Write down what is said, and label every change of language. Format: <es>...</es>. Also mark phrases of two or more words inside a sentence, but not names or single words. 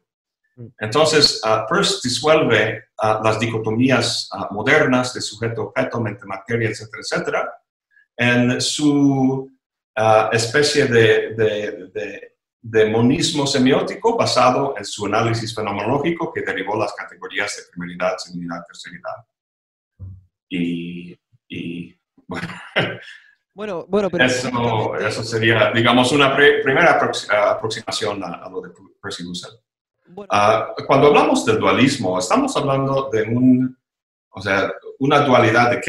<es>Entonces, Peirce disuelve las dicotomías modernas de sujeto-objeto, mente-materia, etcétera, etcétera, en su especie de monismo semiótico basado en su análisis fenomenológico que derivó las categorías de primeridad, segundidad, terceridad. Y bueno, pero eso sería, digamos, una primera aproximación a lo de Peirce y Husserl. Bueno, cuando hablamos del dualismo, estamos hablando de una dualidad ¿de qué?</es>